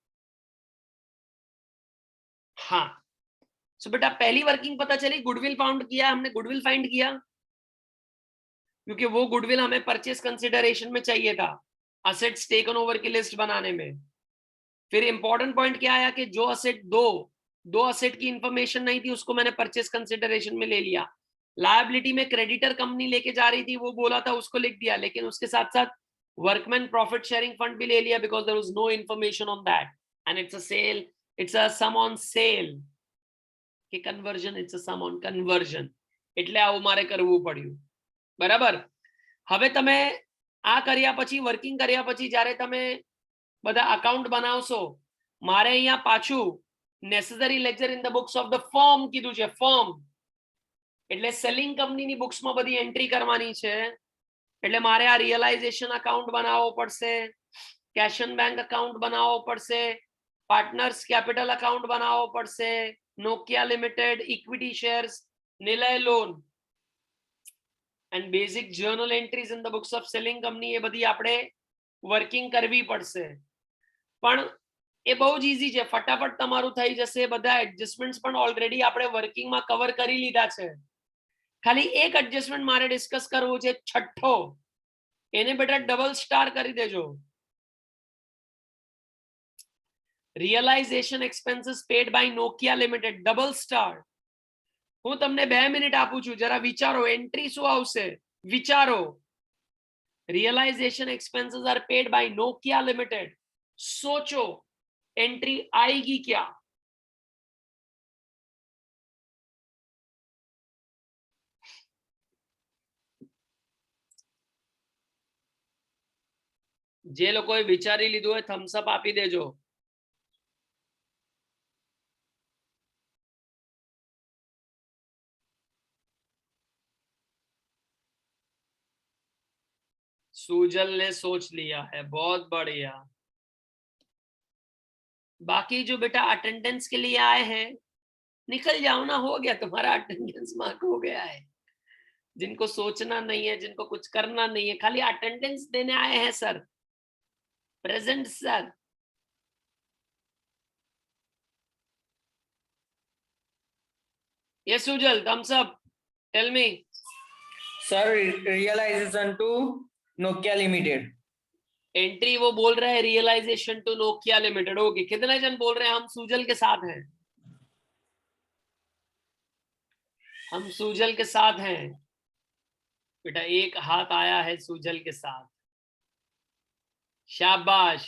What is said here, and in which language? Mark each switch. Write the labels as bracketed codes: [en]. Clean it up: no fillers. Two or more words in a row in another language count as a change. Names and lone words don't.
[hi] हाँ, सो बेटा पहली वर्किंग पता चली, गुडविल फाउंड किया हमने, गुडविल फाइंड किया, क्योंकि वो गुडविल हमें [en] purchase consideration [hi] में चाहिए था, [en] assets taken over [hi] की लिस्ट बनाने में. फिर इंपॉर्टेंट पॉइंट क्या आया कि जो असेट दो असेट की इंफॉर्मेशन नहीं थी, उसको मैंने [en] purchase consideration [hi] में ले लिया. लायबिलिटी में क्रेडिटर कंपनी लेके जा रही थी, वो बोला था उसको लिख दिया, लेकिन उसके साथ साथ [en] workman profit sharing fund [hi] भी ले लिया, [en] because there was no information on that, and it's a sale, it's a sum on sale કે conversion, it's a sum on conversion, [gu] એટલે આવું મારે કરવું પડ્યું. બરાબર. હવે તમે આ કર્યા પછી, વર્કિંગ કર્યા પછી જ્યારે તમે બધા અકાઉન્ટ બનાવશો, મારે અહીંયા પાછું [en] necessary lecture in the books of the firm [gu] કીધું છે, ફર્મ એટલે સેલિંગ કંપનીની બુક્સમાં બધી એન્ટ્રી કરવાની છે. એટલે મારે આ [en] realization account [gu] બનાવવો પડશે, [en] cash and bank account [gu] બનાવવો પડશે, [en] partners capital account [gu] બનાવવો પડશે, [en] Nokia Limited, equity shares, Nilay loan, and basic journal entries in the books of selling company, [gu] એ બધી આપણે વર્કિંગ કરવી પડશે. પણ એ બહુ જ ઈઝી છે, ફટાફટ તમારું થઈ જશે. બધા એડજસ્ટમેન્ટ્સ પણ ઓલરેડી આપણે વર્કિંગમાં કવર કરી લીધા છે. ખાલી એક એડજસ્ટમેન્ટ મારે ડિસ્કસ કરવું છે, છઠ્ઠો, એને બેટા [en] double star [gu] કરી દેજો. [en] Realization expenses paid by Nokia Limited, double star. [gu] હું તમને 2 મિનિટ આપું છું, જરા વિચારો એન્ટ્રી શું આવશે, વિચારો. [en] Realization expenses are paid by Nokia Limited. [hi] सोचो एंट्री आएगी क्या. [gu] જે લોકોએ વિચારી લીધું હોય [en] thumbs up [gu] આપી દેજો. [hi] सुजल ने सोच लिया है, बहुत बढ़िया. बाकी जो बेटा अटेंडेंस के लिए आए हैं, निकल जाओ ना, हो गया तुम्हारा [en] attendance mark [hi] हो गया है. जिनको सोचना नहीं है, जिनको कुछ करना नहीं है, खाली अटेंडेंस देने आए हैं सर, प्रेजेंट सर. ये सुजल, [en] thumbs up, tell me. Sir, realization to Nokia Limited. [hi] एंट्री वो बोल रहे हैं [en] realization to Nokia Limited. [hi] ओके, कितने जन बोल रहे हैं हम सुजल के साथ हैं, हम सुजल के साथ हैं. बेटा एक हाथ आया है सुजल के साथ, शाबाश.